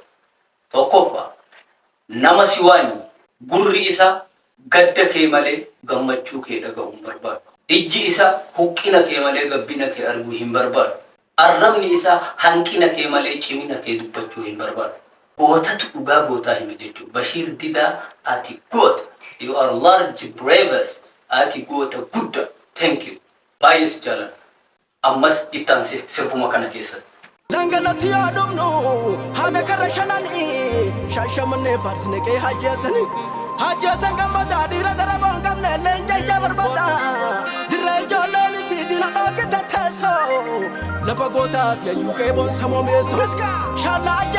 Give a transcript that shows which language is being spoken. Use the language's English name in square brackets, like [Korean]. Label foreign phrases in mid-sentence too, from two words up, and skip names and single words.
[Oromo] Tokkoffaa nama si waanyi gurri isaa gadda kee malee gammachuu kee dhaga'uu hin barbaadu. Ijji isaa huqqina kee malee gabbina kee arguu hin barbaadu. Arrabni isaa hanqina kee malee cimina kee dubbachuu hin barbaadu. Gootatu dhugaa gootaa hime jechuudha. Bashiir Didaa ati goota. [English] You are large bravest. [Oromo] Ati goota guddaa. [English] Thank you. [Oromo] Baay'ee si jaalladha. Ammas ittaansee sirbuma kana keessatti. Nangalatti yaadumnu haadha karra shananii shaashamannee faarsine qe'ee hajjeessan gammadaa dhiira daraboon qabne leenca ija barbaada dirree ijoolleen isiitiin hadhoogite teessoo lafa gootaaf yayyuu qeeboon samoo meessoo shaallaa ajjee.